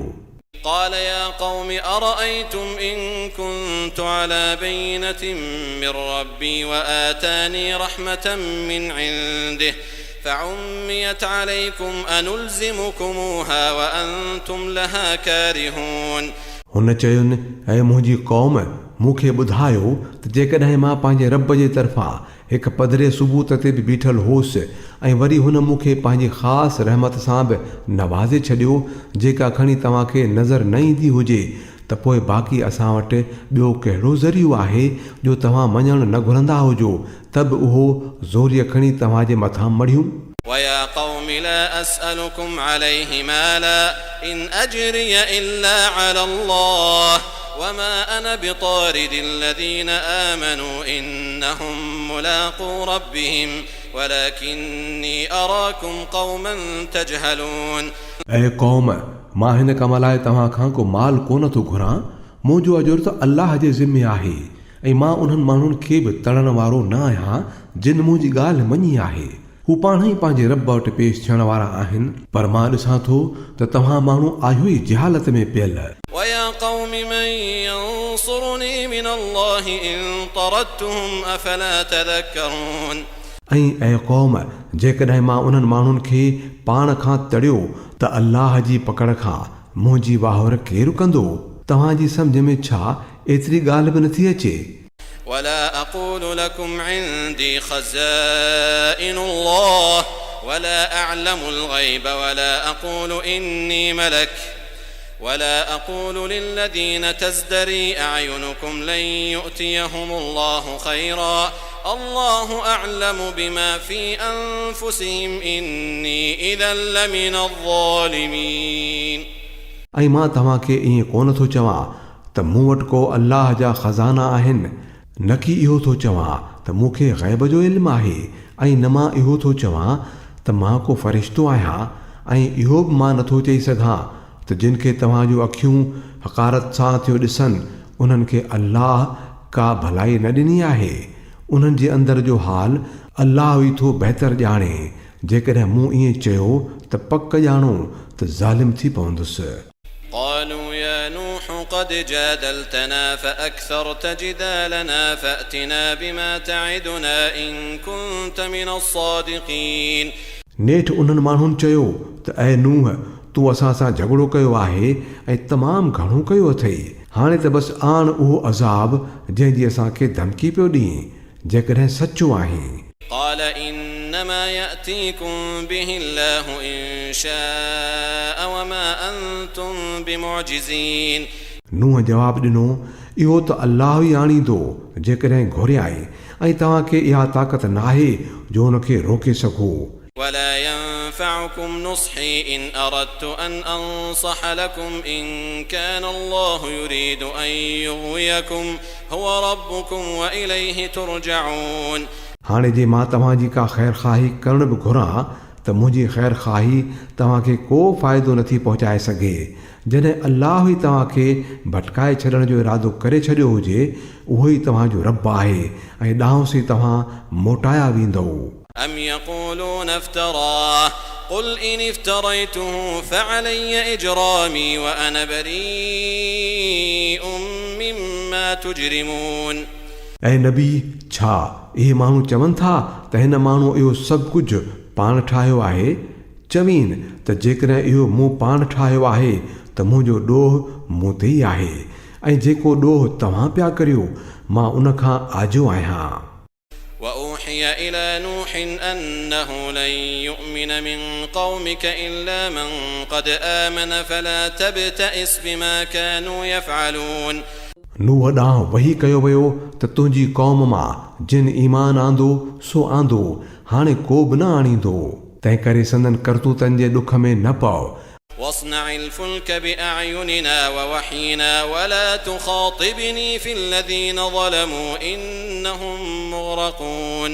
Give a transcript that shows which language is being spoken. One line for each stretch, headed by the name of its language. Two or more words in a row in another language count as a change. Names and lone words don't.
Arabic: قال يا قوم أرأيتم إن كنت على بينة من ربي وآتاني رحمة من عنده فعميت عليكم أنلزمكموها وأنتم لها كارهون
Sindhi: हुन चयुनि ऐं मुंहिंजी क़ौम मूंखे ॿुधायो त जेकॾहिं मां पंहिंजे रब जे तरफ़ां हिकु पधरे सबूत ते बि बीठल होसि ऐं वरी हुन मूंखे पंहिंजी ख़ासि रहमत सां बि नवाज़े छॾियो जेका खणी तव्हांखे नज़र न ईंदी हुजे त पोइ बाक़ी असां वटि ॿियो कहिड़ो ज़रियो आहे जो तव्हां मञणु न घुरंदा हुजो त बि उहो ज़ोरीअ खणी तव्हांजे मथां मढ़ियूं।
Arabic: ويا قوم لا أسألكم عليه مالا إن أجري إلا على الله وما أنا بطارد الذين آمنوا إنهم ملاقو ربهم ولكني أراكم قوما تجهلون
Sindhi: ऐं क़ौम मां हिन कम लाइ तव्हां खां को माल कोन थो घुरां। मुंहिंजो अजुर त अल्लाह जे ज़िम्मे आहे ऐं मां उन्हनि माण्हुनि खे बि तड़ण वारो न आहियां जिन मुंहिंजी ॻाल्हि मञी आहे। हू पाण ई पंहिंजे रब वटि पेश थियण वारा आहिनि पर मां ॾिसां थो त तव्हां माण्हू आहियो ई जहालत में पियल।
Arabic: ويا قوم من انصرني من الله إن طردتهم أفلا تذكرون
Sindhi: ऐं ऐं क़ौम जेकॾहिं मां उन्हनि माण्हुनि खे पाण खां तड़ियो त अल्लाह जी पकड़ खां मुंहिंजी वाहवर केरु कंदो तव्हांजी सम्झ में छा एतिरी ॻाल्हि बि नथी अचे
Arabic: ولا أقول لكم عندي خزائن الله ولا أعلم الغيب ولا أقول إني ملك ولا أقول للذين تزدري أعينكم لن يؤتيهم الله خيرا الله أعلم بما في أنفسهم إني إذا لمن الظالمين
Sindhi: ऐं मां तव्हांखे ईअं कोन थो चवां त मूं वटि को अल्लाह जा ख़ज़ाना आहिनि न कि इहो थो चवां त मूंखे ग़ैब जो इल्मु आहे ऐं न मां इहो थो चवां त मां को फ़रिश्तो आहियां ऐं इहो बि मां नथो चई सघां त जिन खे तव्हांजूं अखियूं हक़ारत सां थियूं ॾिसनि उन्हनि खे अल्लाह का भलाई न ॾिनी आहे उन्हनि जे अंदर जो हाल अल्लाह ई थो बहितर ॼाणे जेकॾहिं मूं ईअं चयो त पक ॼाणो त ज़ालिम थी पवंदुसि
Arabic: قالوا يا نوح قد جادلتنا فأكثرت جدالنا فأتنا بما تعدنا إن كنت من الصادقين
Sindhi: नेठि उन्हनि माण्हुनि चयो त ऐं नूह तूं असां सां झगड़ो कयो आहे ऐं तमामु घणो कयो अथई हाणे त बसि आण उहो अज़ाब जंहिंजी असांखे धमकी पियो ॾीं जेकॾहिं सचो आहे
Arabic: قال إنما يأتيكم به الله إن شاء وما أنتم بمعجزين
Sindhi: नूह जवाबु ॾिनो इहो त अल्लाह ई आणींदो जेकॾहिं घुरियाए ऐं तव्हांखे इहा ताक़त नाहे जो हुनखे रोके सघो
Arabic: ولا ينفعكم نصحي إن أردت أن أنصح لكم إن كان الله يريد أن يغويكم هو ربكم وإليه ترجعون
Sindhi: हाणे जे मां तव्हांजी का ख़ैर ख़ाही करण बि घुरां त मुंहिंजी ख़ैर ख़ाही तव्हांखे को फ़ाइदो नथी पहुचाए सघे जॾहिं अल्लाह ई तव्हांखे भटकाए छॾण जो इरादो करे छॾियो हुजे उहो ई तव्हांजो रब आहे ऐं ॾांहुंसि तव्हां मोटाया वेंदव
Arabic: أم يقولون افتراه قل إن افتريته فعلي إجرامي وأنا بريء مما تجرمون
Sindhi: ऐं नबी छा इहे माण्हू चवनि था त हिन माण्हू इहो सभु कुझु पाण ठाहियो आहे चवीन त जेकॾहिं इहो मूं पाण ठाहियो आहे त मुंहिंजो ॾोह मूं ते ई आहे ऐं जेको ॾोह तव्हां पिया करियो मां उन खां आजो आहियां
Arabic: وأوحي إلى نوح أنه لن يؤمن من قومك إلا من قد آمن فلا تبتئس بما كانوا يفعلون
Sindhi: नूह ॾांहुं वही कयो वियो त तुंहिंजी क़ौम मां जिन ईमान आंदो सो आंदो हाणे को बि न आणींदो तंहिं करे संदन करतूतनि जे ॾुख में न पओ
Arabic: واصنع الفلك بأعيننا ووحينا ولا تخاطبني في الذين ظلموا إنهم مغرقون